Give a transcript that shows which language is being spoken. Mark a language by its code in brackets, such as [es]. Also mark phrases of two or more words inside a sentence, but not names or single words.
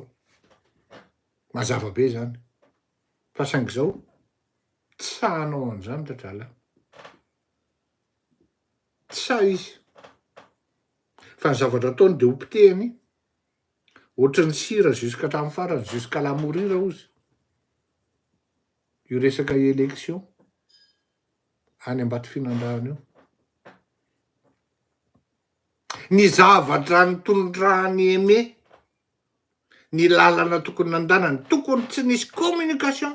[mg] Mazava be zany. Fa saingy zao, tsanao an'izany tatrala. Tsa izy. Fa ny zavatra ataony de hopitehany. Ohatran'ny sira jusqu'à hatramin'ny farany, [fr] jusqu'à la mourir ozy. [mg] Io resaka élection any Ambato-Fianarantany io. Ny zavatra nitondrahany eme, ny lalana tokony nandanany, tokony tsy nisy communication.